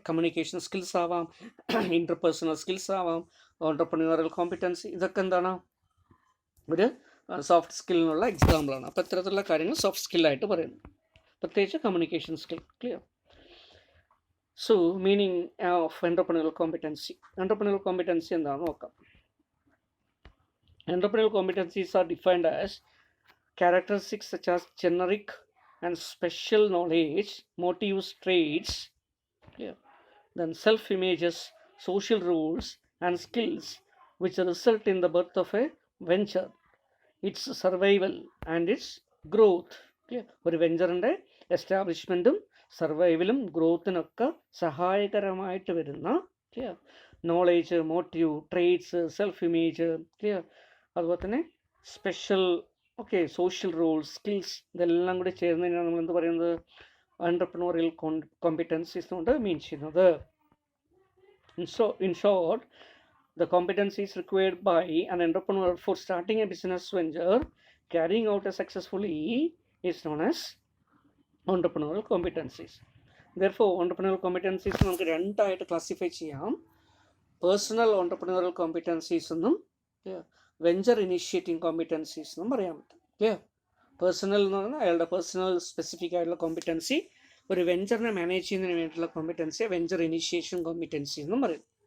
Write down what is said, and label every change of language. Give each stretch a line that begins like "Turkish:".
Malayalam: Communication skills ആവാം, interpersonal skills ആവാം, ഓൺട്രപ്രന്യൂറൽ competency, ഇതൊക്കെ എന്താണ് ഒരു സോഫ്റ്റ് സ്കില്ലിനുള്ള എക്സാമ്പിളാണ്. അപ്പോൾ ഇത്തരത്തിലുള്ള കാര്യങ്ങൾ സോഫ്റ്റ് സ്കില്ലായിട്ട് പറയുന്നു, പ്രത്യേകിച്ച് communication skill, clear.
English: So meaning of entrepreneurial competency. Entrepreneurial competency
Malayalam: എന്താണെന്ന് നോക്കാം.
English: Entrepreneurial competencies are defined as characteristics such as generic and special knowledge, motives, traits, clear, then self-images, social rules, and skills which result in the birth of a venture, its survival, and its growth. Clear.
Malayalam: ഒരു വെഞ്ചറിൻ്റെ എസ്റ്റാബ്ലിഷ്മെൻറ്റും സർവൈവലും ഗ്രോത്തിനൊക്കെ സഹായകരമായിട്ട് വരുന്ന, clear, knowledge, motive, traits, self image, clear, അതുപോലെ തന്നെ special, okay, social rules, skills, ഇതെല്ലാം കൂടി ചേർന്നതിനാണ് നമ്മൾ എന്ത് പറയുന്നത്, എൻ്റർപ്രനോറിയൽ competencies കൊണ്ട് മീൻ ചെയ്യുന്നത്.
English: In short, the competencies required by an entrepreneur for starting a business venture, carrying out it successfully, is known as entrepreneurial competencies. Therefore, entrepreneurial competencies
Malayalam: നമുക്ക് രണ്ടായിട്ട് classify ചെയ്യാം. പേഴ്സണൽ entrepreneurial competencies എന്നും വെഞ്ചർ ഇനീഷ്യേറ്റിംഗ് കോമ്പിറ്റൻസീസ് എന്നും പറയാൻ പറ്റും, clear. Personal എന്ന് പറഞ്ഞാൽ അയാളുടെ പേഴ്സണൽ സ്പെസിഫിക് ആയിട്ടുള്ള കോമ്പിറ്റൻസി, ഒരു വെഞ്ചറിനെ മാനേജ് ചെയ്യുന്നതിന് വേണ്ടിയിട്ടുള്ള കോമ്പിറ്റൻസിയെ വെഞ്ചർ ഇനീഷ്യേഷൻ കോമ്പിറ്റൻസി എന്നും പറയും.